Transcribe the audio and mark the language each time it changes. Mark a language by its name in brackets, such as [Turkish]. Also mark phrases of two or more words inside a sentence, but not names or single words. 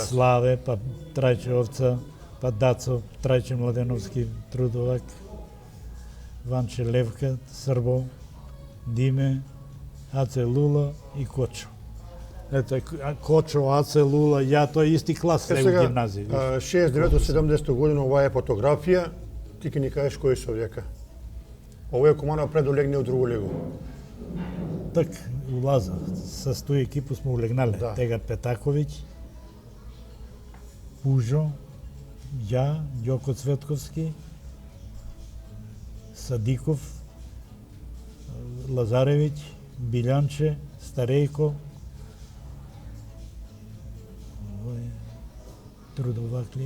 [Macedonian] Славе, па Трајче Овца, па Дацо, Трајче Младеновски, Трудовак, Ванче Левка, Србо, Диме, Аце Лула и Кочо. Ето, Кочо, Аце Лула, ја, тоа е исти клас се у гимназија. 69-70 година ова е фотографија. Ти ќе ни кажеш кои се овдека. Ова е Куманово пред да легне у другу лигу. Так, улаза. С тој екипу сме улегнале. Да. Тега Петаковиќ, Пужо, ја, Ѓоко Цветковски, Садиков, Лазаревиќ, Билјанче, Старејко, Трудовак ли е?